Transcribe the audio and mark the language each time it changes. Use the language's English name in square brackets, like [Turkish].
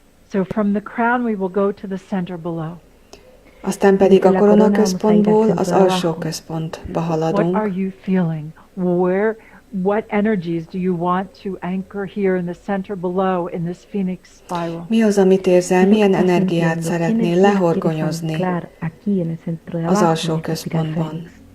[English] So from the crown we will go to the center below. [Hungarian] Aztán pedig a koronaközpontból az alsó központba haladunk. [English] What are you feeling? What energies do you want to anchor here in the center below in this phoenix spiral? [Hungarian] Mi az, amit érzel? Milyen energiát szeretnél lehorgonyozni az alsó központban?